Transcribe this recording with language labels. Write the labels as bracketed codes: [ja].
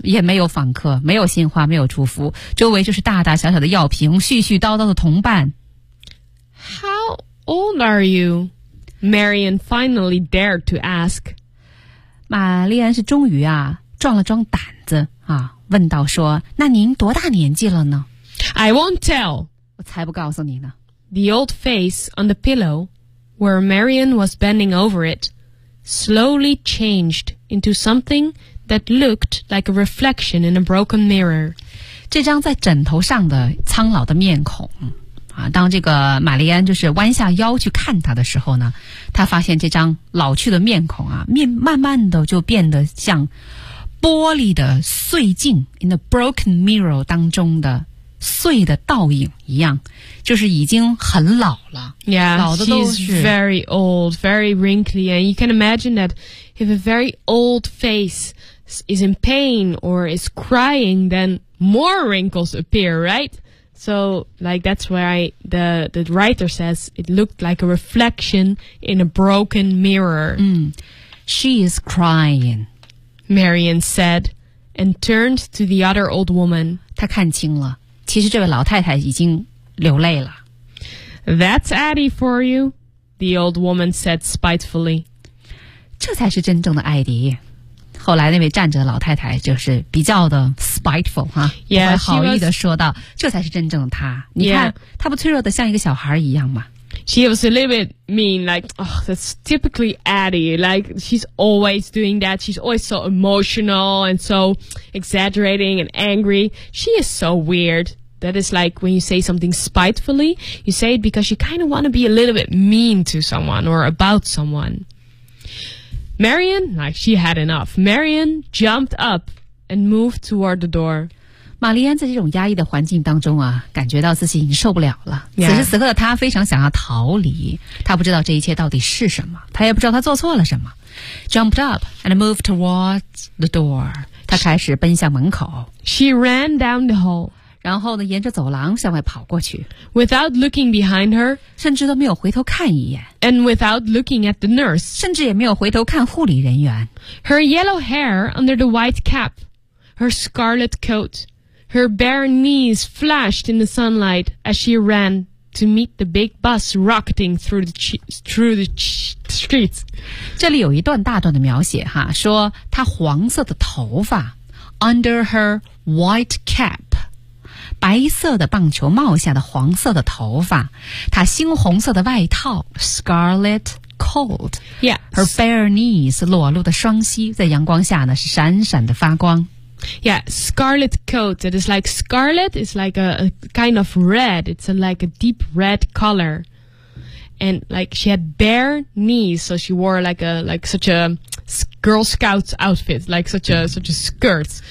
[zh] 也没有访客，没有鲜花，没有祝福，周围就是大大小小的药瓶，絮絮叨叨的同伴。 [en] How old are you? Marian finally dared to ask. [zh] 玛丽安是终于啊壮了壮胆子啊，问道说：“那您多大年纪了呢 [en] ？”I won't tell. [zh] 我才不告诉你呢。 [en] The old face on the pillow, where Marian was bending over it, slowly changed into something that looked like a reflection in a broken mirror. [zh] 这张在枕头上的苍老的面孔。啊，当这个玛丽安就是弯下腰去看他的时候呢，他发现这张老去的面孔啊，慢慢的就变得像玻璃的碎镜 [en] in the broken mirror [zh] 当中的碎的倒影一样，就是已经很老了。 [en] Yeah, [zh] 老的都是 [en] she's very old, very wrinkly, and you can imagine that if a very old face is in pain or is crying, then more wrinkles appear, right? So, like, that's why the writer says it looked like a reflection in a broken mirror. She is crying, Marion said, and turned to the other old woman. [zh] 她看清了。其实这位老太太已经流泪了。 [en] That's Addie for you, the old woman said spitefully. [zh] 这才是真正的艾迪。后来那位站着的老太太就是比较的 spiteful, 哈、 [en] yeah, [zh] 不怀好意地说道 [en] was, [zh] 这才是真正的她。你看、 [en] yeah. [zh] 她不脆弱的像一个小孩一样吗？ [en] She was a little bit mean, like, oh, that's typically Addie. Like, she's always doing that. She's always so emotional and so exaggerating and angry. She is so weird. That is like when you say something spitefully, you say it because you kind of want to be a little bit mean to someone or about someone. Marion, like she had enough. Marion jumped up and moved toward the door. [zh] 玛丽安在这种压抑的环境当中啊，感觉到自己已经受不了了。 [en] Yeah. [zh] 此时此刻的她非常想要逃离，她不知道这一切到底是什么，她也不知道她做错了什么。 [en] Jumped up and moved toward the door. [zh] 她开始奔向门口。 [en] She ran down the hall. [zh] 然后呢，沿着走廊向外跑过去 [en] ，without looking behind her， [zh] 甚至都没有回头看一眼 [en] ，and without looking at the nurse， [zh] 甚至也没有回头看护理人员。 [en] Her yellow hair under the white cap, her scarlet coat, her bare knees flashed in the sunlight as she ran to meet the big bus rocketing through the streets。 [zh] 这里有一段大段的描写哈，说她黄色的头发 ， [en] under her white cap。 [zh] 白色的棒球帽下的黄色的头发，她猩红色的外套 ，scarlet coat， [en] yeah， her bare knees， [zh] 裸露的双膝在阳光下呢是闪闪的发光。 [en] Yeah， scarlet coat， it is like scarlet is like a kind of red， it's like a deep red color， and like she had bare knees， so she wore like such a Girl Scouts outfit, like such a skirt.